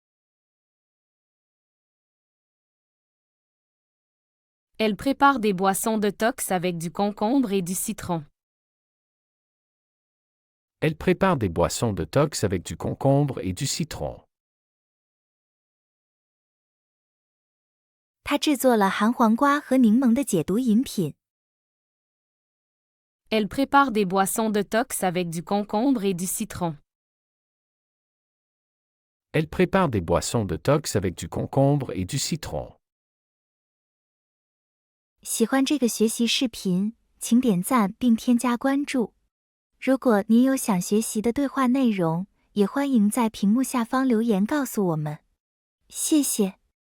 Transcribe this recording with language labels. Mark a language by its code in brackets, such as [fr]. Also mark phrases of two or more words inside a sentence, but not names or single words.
[fr] Elle prépare des boissons détox avec du concombre et du citron. Elle prépare des boissons détox avec du concombre et du citron. [zh] 他制作了含黄瓜和柠檬的解毒饮品。 [fr] Elle prépare des boissons détox avec du concombre et du citron. Elle prépare des boissons détox avec du concombre et du citron. [zh] 喜欢这个学习视频，请点赞并添加关注。如果您有想学习的对话内容，也欢迎在屏幕下方留言告诉我们。谢谢。